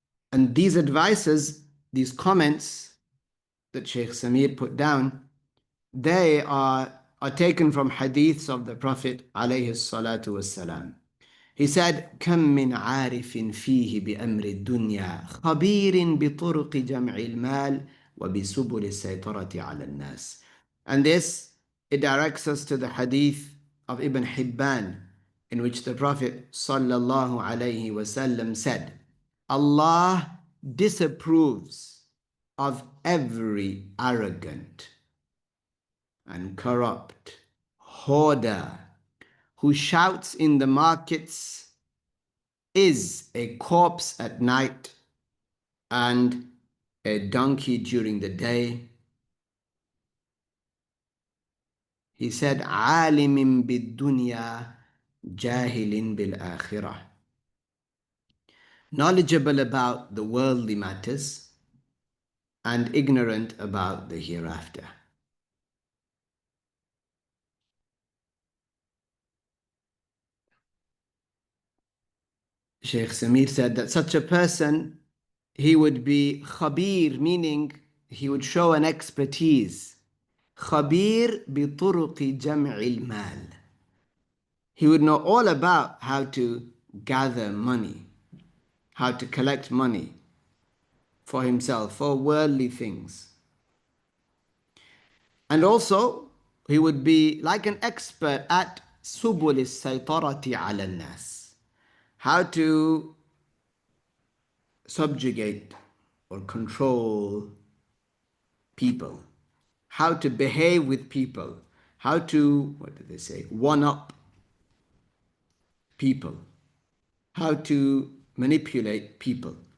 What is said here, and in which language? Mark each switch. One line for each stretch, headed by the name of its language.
English: And these advices, these comments that Shaykh Saamee put down, they are taken from hadiths of the Prophet
Arabic: عليه الصلاة والسلام.
English: He said,
Arabic: كم من عارف فيه بأمر الدنيا خبير بطرق جمع المال وبسبل السيطرة على الناس.
English: And this, it directs us to the hadith of Ibn Hibban, in which the Prophet sallallahu alaihi wasallam said, Allah disapproves of every arrogant and corrupt hoarder who shouts in the markets, is a corpse at night and a donkey during the day. He said,
Arabic: عالم بالدنيا جاهل بالآخرة.
English: Knowledgeable about the worldly matters and ignorant about the hereafter. Shaykh Saamee said that such a person, he would be khabir, meaning he would show an expertise.
Arabic: Khabir بطرق جمع المال.
English: He would know all about how to gather money, how to collect money for himself, for worldly things. And also, he would be like an expert at
Arabic: سبل السيطرة على الناس,
English: how to subjugate or control people, how to behave with people, how to, what do they say, one up people, how to manipulate people.